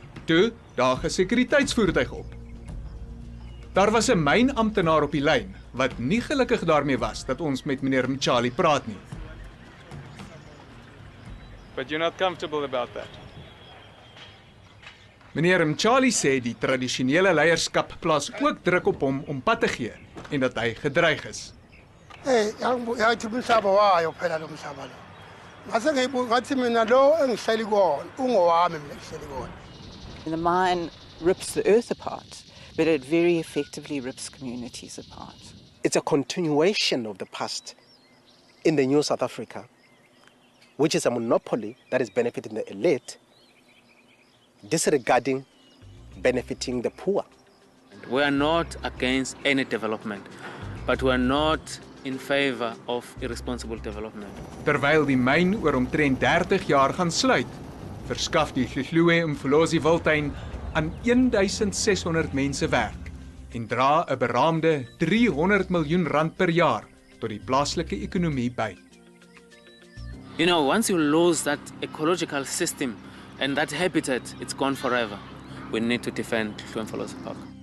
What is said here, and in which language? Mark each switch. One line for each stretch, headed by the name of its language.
Afrikaans: Toe daag 'n sekuriteitsvoertuig op. Daar was 'n mynamptenaar op die lyn wat nie gelukkig daarmee was dat ons met meneer Mtshali praat nie.
English: But you're not comfortable about that.
Afrikaans: Meneer Mtshali sê die tradisionele leierskap plaas ook druk op hom om pad te gee en dat hy gedreig is.
Zulu: Hey, yathi umhlaba wayo phela lo mhlaba lo. Ngase ngathi mina lo engihleli kuwona ungowami mina engihleli kuwona.
English: The mine rips the earth apart, but it very effectively rips communities apart. It's a continuation of the past in the new South Africa, which is a monopoly that is benefiting the elite, disregarding benefiting the poor. We are not against any development, but we are not in favor of irresponsible development.
Afrikaans: Terwyl die myn oor omtrent 30 jaar gaan sluit, verskaf die Hluhluwe-iMfolozi wildtuin aan 1600 mense werk en dra 'n beraamde 300 miljoen rand per jaar tot die plaaslike ekonomie by.
English: You know, once you lose that ecological system and that habitat, it's gone forever. We need to defend Hluhluwe-iMfolozi Park.